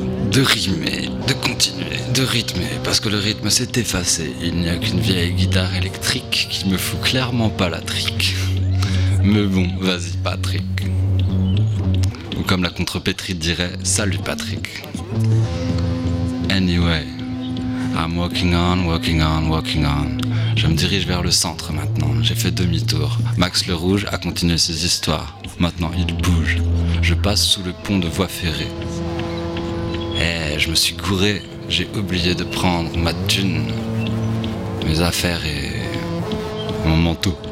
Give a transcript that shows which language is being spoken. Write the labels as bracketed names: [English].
[French] De rimer, de continuer, de rythmer. Parce que le rythme s'est effacé. Il n'y a qu'une vieille guitare électrique qui me fout clairement pas la trique. Mais bon, vas-y Patrick. Ou comme la contrepétrie dirait, salut Patrick. [English] Anyway, I'm walking on, walking on, walking on. [French] Je me dirige vers le centre maintenant, j'ai fait demi-tour. Max le Rouge a continué ses histoires. Maintenant, il bouge. Je passe sous le pont de voie ferrée. Eh, je me suis gouré, j'ai oublié de prendre ma thune, mes affaires et mon manteau.